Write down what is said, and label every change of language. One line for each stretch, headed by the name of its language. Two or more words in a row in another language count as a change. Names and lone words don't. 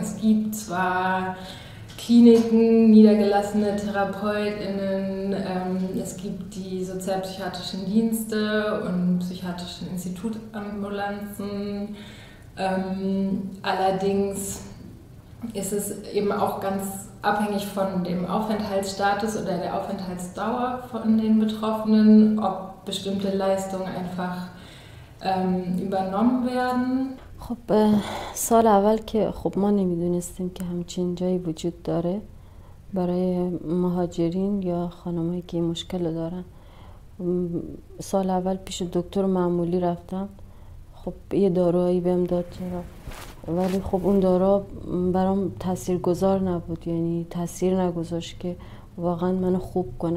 German: Es gibt zwar Kliniken, niedergelassene TherapeutInnen, es gibt die sozialpsychiatrischen Dienste und psychiatrischen Institutambulanzen. Allerdings ist es eben auch ganz abhängig von dem Aufenthaltsstatus oder der Aufenthaltsdauer von den Betroffenen, ob bestimmte Leistungen einfach übernommen werden.
Persian: خب سال اول که خب ما نمیدونستیم که همچین جایی وجود داره برای مهاجرین یا خانمایی که مشکل دارن. سال اول پیش دکتر معمولی رفتم، خب یه داروهایی بهم داد چرا، ولی خب اون دارو برام تاثیرگذار نبود، یعنی تاثیر نگذاشت که واقعا منو خوب کنه.